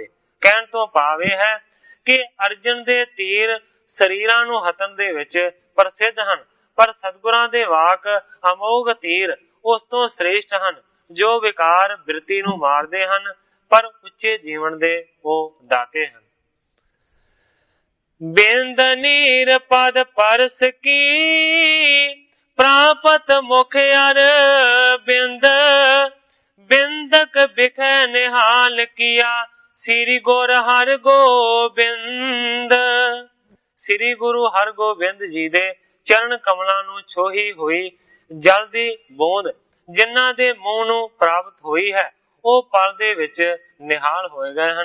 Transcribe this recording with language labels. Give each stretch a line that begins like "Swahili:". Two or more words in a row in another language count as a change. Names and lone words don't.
Punjabi: ਕਹਿਣ ਤੋਂ ਭਾਵ ਇਹ ਹੈ ਕਿ ਅਰਜਨ ਦੇ ਤੀਰ ਸਰੀਰਾਂ ਨੂੰ ਹਤਨ ਦੇ ਵਿਚ ਪ੍ਰਸਿੱਧ ਹਨ, ਪਰ ਸਤਿਗੁਰਾਂ ਦੇ ਵਾਕ ਅਮੋਘ ਤੀਰ ਉਸ ਤੋਂ ਸ੍ਰੇਸ਼ਟ ਹਨ, ਜੋ ਵਿਕਾਰ ਬਿਰਤੀ ਨੂੰ ਮਾਰਦੇ ਹਨ, ਪਰ ਉੱਚੇ ਜੀਵਨ ਦੇ ਉਹ ਦਾਤੇ ਹਨ। ਬਿੰਦ ਨੀਰ ਪਦ ਪਰਸ ਕੀ ਪ੍ਰਾਪਤ ਮੁਖ ਅਰ ਬਿੰਦ ਬਿੰਦਕ ਬਿਖੈ ਨਿਹਾਲ ਕੀਆ ਸ੍ਰੀ ਗੁਰ ਹਰਿ ਗੋਬਿੰਦ। ਸ੍ਰੀ ਗੁਰੂ ਹਰਗੋਬਿੰਦ ਜੀ ਦੇ ਚਰਨ ਕਮਲਾਂ ਨੂੰ ਛੋਹੀ ਹੋਈ ਜਲ ਦੀ ਬੂੰਦ ਜਿਨ੍ਹਾਂ ਦੇ ਮੂੰਹ ਨੂੰ ਪ੍ਰਾਪਤ ਹੋਈ ਹੈ ਉਹ ਪਲ ਦੇ ਵਿੱਚ ਨਿਹਾਲ ਹੋਏ ਗਏ ਹਨ।